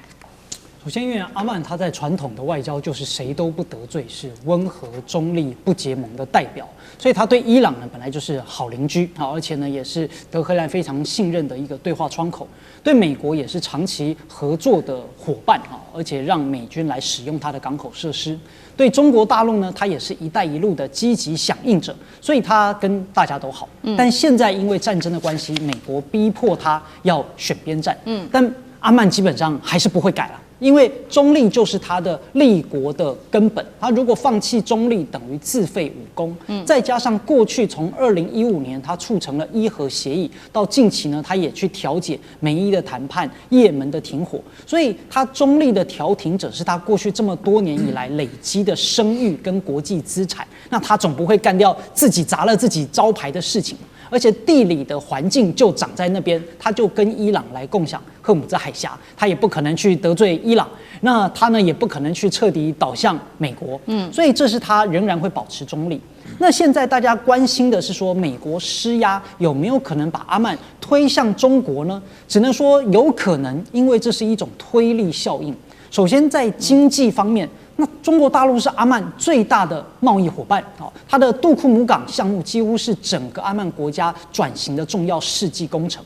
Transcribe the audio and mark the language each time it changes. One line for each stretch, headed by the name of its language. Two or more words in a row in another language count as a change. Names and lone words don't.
Chinese: 首先，因為阿曼他在傳統的外交就是誰都不得罪，是溫和中立不結盟的代表，所以他對伊朗呢本來就是好鄰居，而且呢也是德黑蘭非常信任的一個對話窗口，對美國也是長期合作的夥伴，而且讓美軍來使用他的港口設施。對中國大陸呢，他也是一帶一路的積極響應者，所以他跟大家都好。但現在因為戰爭的關係，美國逼迫他要選邊站。但阿曼基本上還是不會改了。因為中立就是他的立國的根本，他如果放棄中立，等於自廢武功。再加上過去從2015年他促成了伊核協議，到近期呢，他也去調解美伊的談判、也門的停火，所以他中立的調停者是他過去這麼多年以來累積的聲譽跟國際資產。那他總不會幹掉自己砸了自己招牌的事情。而且地理的環境就長在那邊，他就跟伊朗來共享荷姆茲海峽，他也不可能去得罪伊朗，那他呢也不可能去徹底倒向美國，所以这是他仍然会保持中立。那现在大家關心的是說，美國施壓有沒有可能把阿曼推向中國呢？只能說有可能，因為這是一種推力效應。首先在經濟方面，那中國大陸是阿曼最大的貿易夥伴，它的杜庫姆港項目幾乎是整個阿曼國家轉型的重要世紀工程。